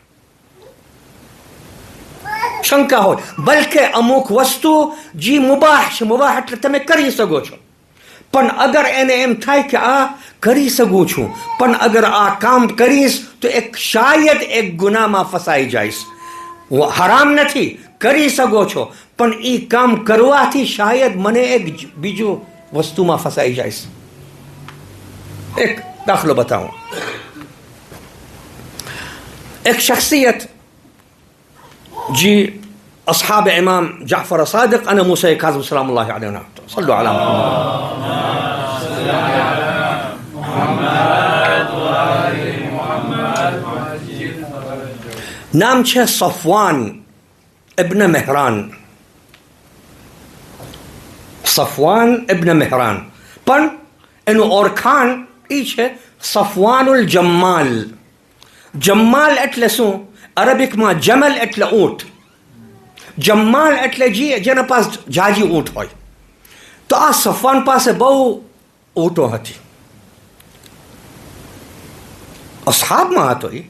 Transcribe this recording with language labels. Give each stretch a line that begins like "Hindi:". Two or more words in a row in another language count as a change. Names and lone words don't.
Gujarati: શંકા હોય, બલકે અમુક વસ્તુ જે મુબાહ છે, મુબાહ એટલે તમે કરી શકો છો, પણ અગર એને એમ થાય કે આ કરી શકું છું, પણ અગર આ કામ કરીશ તો એક શાયદ એક ગુનામાં ફસાઈ જઈશ, હરામ નથી, કરી શકો છો, પણ એ કામ કરવાથી શાયદ મને એક બીજું વસ્તુમાં ફસાઈ જઈશ. એક દાખલો બતાવું. એક શખ્સિયત જે
Arabic: أصحاب إمام جعفر الصادق أنا موسى كاظم سلام الله عليه. صلوا على محمد وآل محمد.
Gujarati: نام છે صفوان ابن مهران. صفوان ابن مهران, પણ એનું ઓળખાણ એ છે સફવાનુલ જમ્માલ. જમ્માલ એટલે શું? અરબિકમાં જમલ એટલે ઊંટ, જમ્માલ એટલે જેના પાસે જાજી ઊંટ હોય. તો આ સફવાન પાસે બહુ ઊંટો હતી, અસહાબમાં હતો.